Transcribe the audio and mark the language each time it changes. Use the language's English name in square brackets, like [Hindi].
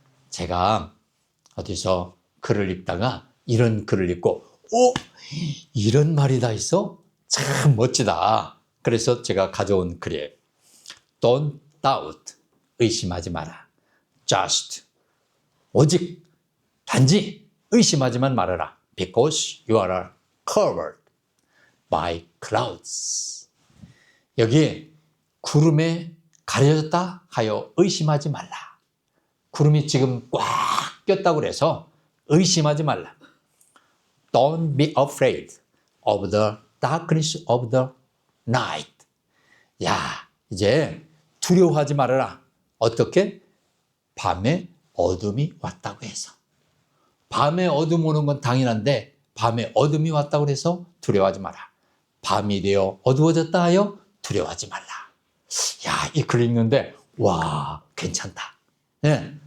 [Korean] 제가 어디서 글을 읽다가 이런 글을 읽고 이런 말이 다 있어? 참 멋지다. 그래서 제가 가져온 글이에요. [English] Don't doubt, [Korean] 의심하지 마라. [English] Just, [Korean] 오직 단지 의심하지만 말아라. [English] Because you are covered by clouds. [Korean] 여기 구름에 가려졌다 하여 의심하지 말라. 구름이 지금 꽉 꼈다고 그래서 의심하지 말라. [English] Don't be afraid of the darkness of the night. [Korean] 야, 이제 두려워하지 말아라. 어떻게? 밤에 어둠이 왔다고 해서. 밤에 어둠 오는 건 당연한데 밤에 어둠이 왔다고 해서 두려워하지 마라. 밤이 되어 어두워졌다 하여 두려워하지 말라. 야, 이 글 읽는데 와, 괜찮다. 네.